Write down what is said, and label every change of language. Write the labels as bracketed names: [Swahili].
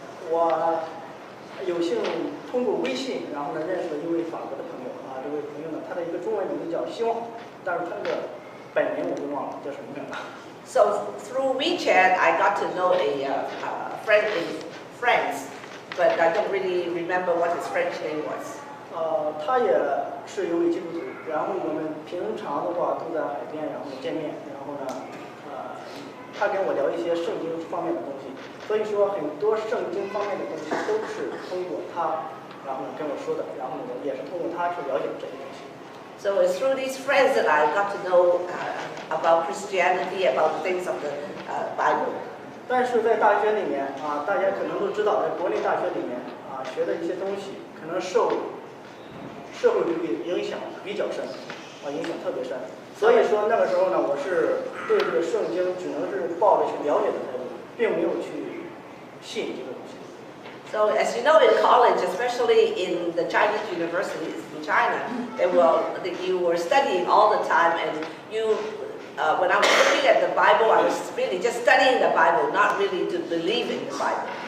[Chinese] 我有幸通过微信，然后呢认识了一位法国的朋友这位朋友呢，他的一个中文名字叫希望，但是他的本名我就忘了叫什么名了。 [English] So through WeChat, I got to know a friend in France, but I don't really remember what his French name was. [Chinese] 他也是一位基督徒，然后我们平常的话都在海边，然后见面，然后呢，他跟我聊一些圣经方面的东西，所以说很多圣经方面的东西都是通过他，然后呢跟我说的，然后呢也是通过他去了解这些东西。 [English] So it's through these friends that I got to know about Christianity, about the things of the Bible. [Chinese] 但是在大学里面大家可能都知道，在国内大学里面学的一些东西，可能受社会主义影响比较深，影响特别深。所以说那个时候呢，我是对这个圣经只能是抱着去了解的态度，并没有去信这个东西。 [English] So as you know, in college, especially in the Chinese universities in China, you were studying all the time, and when I was looking at the Bible, I was really just studying the Bible, not really to believe in the Bible.